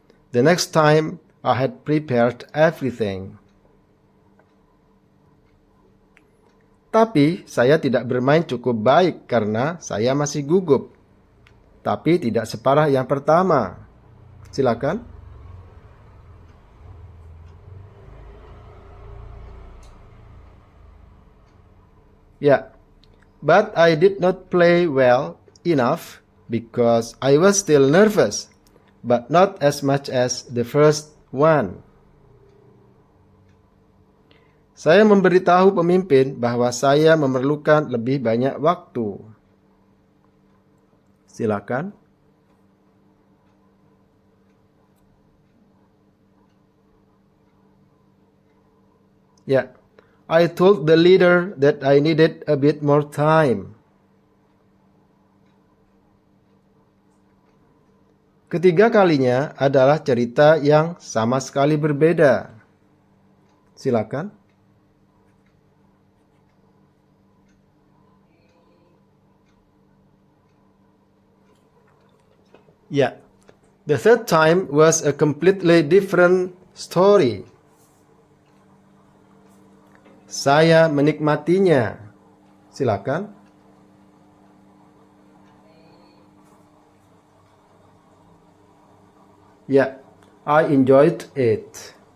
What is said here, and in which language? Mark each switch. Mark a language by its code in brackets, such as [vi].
[en] The next time, I had prepared everything. [id] Tapi saya tidak bermain cukup baik karena saya masih gugup. Tapi tidak separah yang pertama. Silakan. [en] Ya, but I did not play well enough because I was still nervous, but not as much as the first one. [id] Saya memberitahu pemimpin bahwa saya memerlukan lebih banyak waktu. Silakan. [en] Ya, I told the leader that I needed a bit more time. [id] Ketiga kalinya adalah cerita yang sama sekali berbeda. Silakan. [en] Ya, the third time was a completely different story. [id] Saya menikmatinya. Silakan. [en] Ya, I enjoyed it.